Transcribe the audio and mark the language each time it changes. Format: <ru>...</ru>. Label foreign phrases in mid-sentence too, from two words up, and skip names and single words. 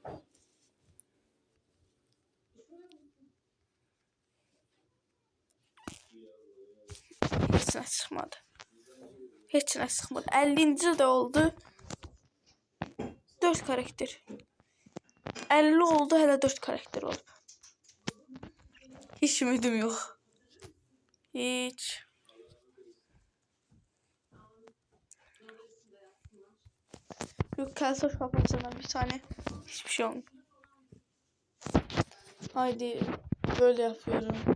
<az>Heç nə çıxmadı. Heç nə çıxmadı. 50-ci də oldu. 4 karakter. 50 oldu, hələ 4 karakter oldu.</az> <tr>Hiç ümidim yok. Hiç. Yok kalsa kafasından bir tane. Hiçbir şey olmuyor. Haydi böyle yapıyorum.</tr>